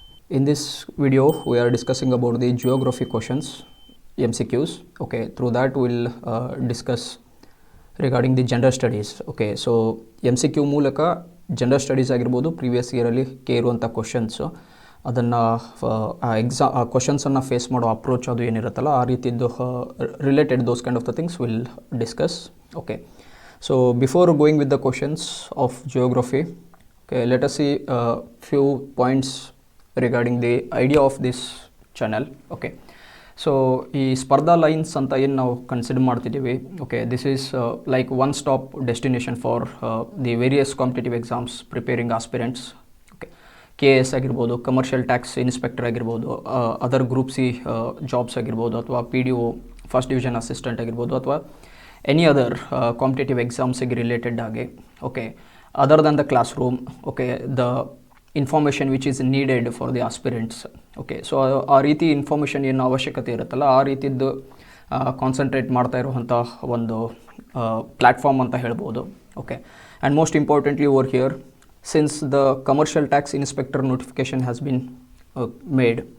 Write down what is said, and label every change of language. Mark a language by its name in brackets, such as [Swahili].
[English] In this video, we are discussing about the geography questions, MCQs. Okay, through that we'll discuss regarding the gender studies. [Kannada] Okay, so MCQ ಮೂಲಕ gender studies ಆಗಿರ್ಬೋದು previous ಇಯರಲ್ಲಿ ಕೇಳುವಂಥ questions ಅದನ್ನು ಆ ಕ್ವಶನ್ಸನ್ನು face ಮಾಡೋ approach ಅದು ಏನಿರುತ್ತಲ್ಲ ಆ ರೀತಿದ್ದು related [English] Those kind of the things will discuss. Okay, so before going with the questions of geography, okay, let us see few points regarding the idea of this channel. Okay, so [Kannada] ಈ ಸ್ಪರ್ಧಾ lines ಅಂತ ಏನು ನಾವು consider ಮಾಡ್ತಿದ್ದೀವಿ, [English] Okay, this is like one stop destination for the various competitive exams preparing aspirants. [Kannada] Okay, KS ಆಗಿರ್ಬೋದು, commercial tax inspector ಆಗಿರ್ಬೋದು, other group C jobs ಆಗಿರ್ಬೋದು, ಅಥವಾ PDO ಫಸ್ಟ್ ಡಿವಿಷನ್ ಅಸಿಸ್ಟೆಂಟ್ ಆಗಿರ್ಬೋದು, ಅಥವಾ [English] any other competitive exams related [Kannada] ಆಗಿ. [English] Okay, other than the classroom, okay, the information which is needed for the aspirants. [Kannada] Okay, so ಆ ರೀತಿ information ಏನು ಅವಶ್ಯಕತೆ ಇರುತ್ತಲ್ಲ ಆ ರೀತಿದ್ದು ಕಾನ್ಸಂಟ್ರೇಟ್ ಮಾಡ್ತಾ ಇರುವಂಥ ಒಂದು ಪ್ಲ್ಯಾಟ್ಫಾರ್ಮ್ ಅಂತ ಹೇಳ್ಬೋದು. [English] Okay, and most importantly over here, since the commercial tax inspector notification has been made.